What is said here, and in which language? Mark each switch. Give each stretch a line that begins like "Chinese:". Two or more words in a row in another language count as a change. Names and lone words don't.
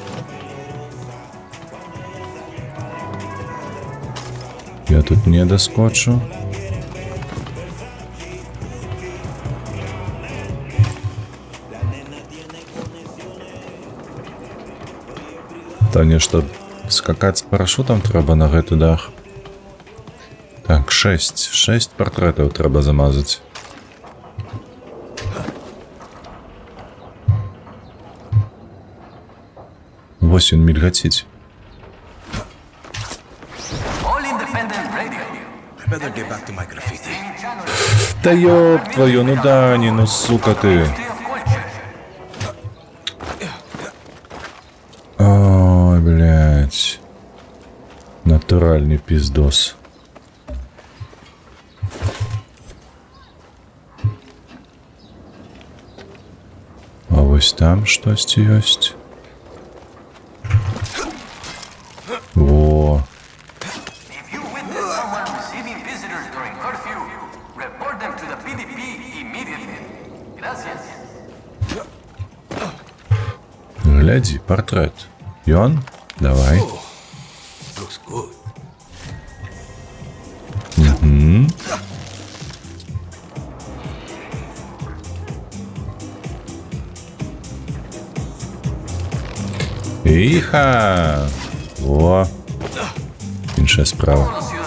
Ukrainian: Я тут не доскочу.
Belarusian: Та нешта скакаць з парашутам трэба на гэты дах. Так, 6 партрэтаў трэба замазаць. Вось ён мільгаціць. Та ёб твою, ну Дані, ну сука ты. Ой, блядь.
Russian: Натуральный пиздос.
Belarusian: А вось там штосьці ёсць. Во. Глядзі, партрэт. Ён? Давай.
English: Looks good.
Belarusian: Іха! О! Іншая справа.